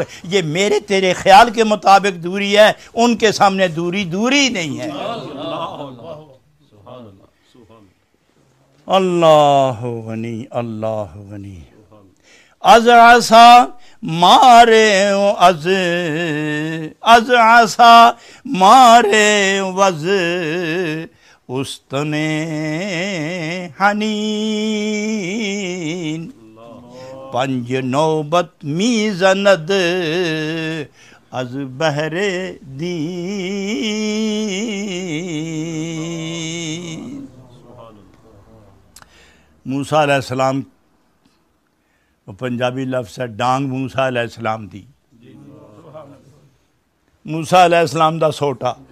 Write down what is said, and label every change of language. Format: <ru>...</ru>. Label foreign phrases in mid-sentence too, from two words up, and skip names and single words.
<ur>یہ میرے تیرے خیال کے مطابق دوری ہے، ان کے سامنے دوری نہیں ہے۔ اللہ غنی، اللہ غنی۔</ur> <fa>از عصا مارے از عصا مارے وز استن حنین، پنج نوبت می زند از بحر دین۔</fa> <pa>موسیٰ علیہ السلام پنجابی لفظ ہے ڈانگ موسیٰ علیہ السلام دی، موسیٰ علیہ السلام دا سوٹا</pa>